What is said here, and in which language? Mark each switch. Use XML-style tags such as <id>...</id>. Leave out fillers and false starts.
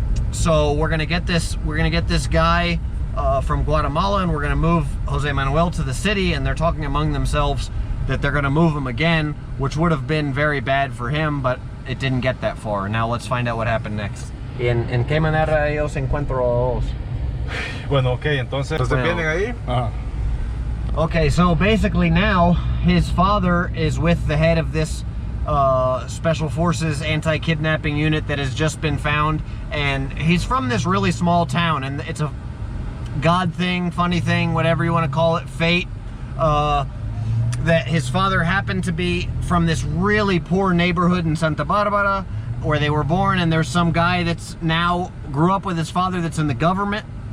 <en>So we're gonna get this guy from Guatemala, and we're gonna move Jose Manuel to the city. And they're talking among themselves that they're gonna move him again, which would have been very bad for him, but it didn't get that far. Now let's find out what happened next.</en> <es>¿En qué manera ellos encuentran? Bueno, ok, entonces vienen ahí.</es> <en>Okay, so basically now his father is with the head of this Special Forces anti-kidnapping unit that has just been found, and he's from this really small town, and it's a God thing, funny thing, whatever you want to call it, fate, that his father happened to be from this really poor neighborhood in Santa Barbara where they were born, and there's some guy that's now grew up with his father that's in the government.</en>